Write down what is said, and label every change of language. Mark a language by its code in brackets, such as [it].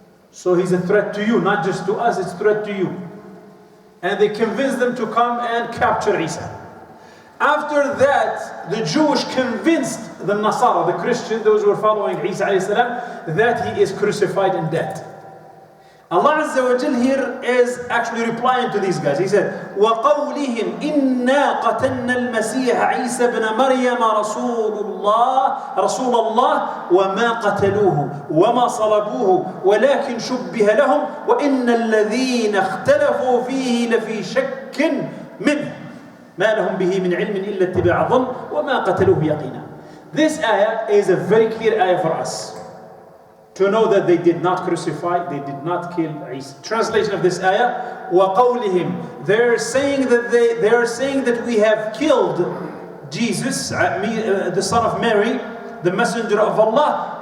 [en] So he's a threat to you, not just to us, it's a threat to you. And they convinced them to come and capture Isa. After that, the Jews convinced the Nasara, the Christians, those who were following Isa alayhi salam, that he is crucified and dead. Allah Azza wa Jal here is actually replying to these guys. He said, [ar] وَقَوْلِهِمْ إِنَّا قَتَلْنَا الْمَسِيحَ عِيسَى بْنَ مَرْيَمَ رَسُولَ اللَّهِ وَمَا قَتَلُوهُ وَمَا صَلَبُوهُ وَلَكِنْ شُبِّهَ لَهُمْ وَإِنَّ الَّذِينَ اخْتَلَفُوا فِيهِ لَفِي شَكٍّ مِّنْهُ مَا لَهُمْ بِهِ مِنْ عِلْمٍ إِلَّا اتِّبَاعَ الظَّنِّ وَمَا قَتَلُوهُ يَقِينًا. [en] This ayah is a very clear ayah for us, to know that they did not crucify, they did not kill Isa. Translation of this ayah, وَقَوْلِهِمْ, they're saying that we have killed Jesus, the son of Mary, the messenger of Allah.